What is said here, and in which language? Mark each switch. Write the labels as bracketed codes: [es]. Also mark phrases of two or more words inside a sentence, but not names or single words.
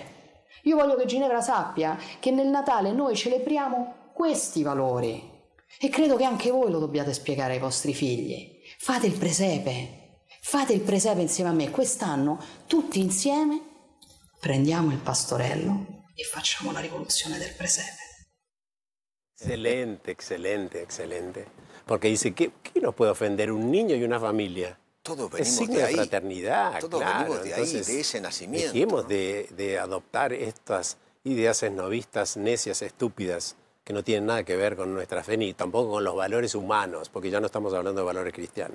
[it] Io voglio che Ginevra sappia che nel Natale noi celebriamo questi valori. E credo che anche voi lo dobbiate spiegare ai vostri figli. Fate il presepe insieme a me. Quest'anno, tutti insieme, prendiamo il pastorello e facciamo la rivoluzione del presepe. [es] Excelente. Porque dice, ¿qué nos puede ofender un niño y una familia? Todos es venimos signo de de ahí. fraternidad, Todos claro. venimos de ahí, Entonces, de ese nacimiento. Dejemos ¿no? de adoptar estas ideas esnovistas, necias, estúpidas, que no tienen nada que ver con nuestra fe ni tampoco con los valores humanos, porque ya no estamos hablando de valores cristianos.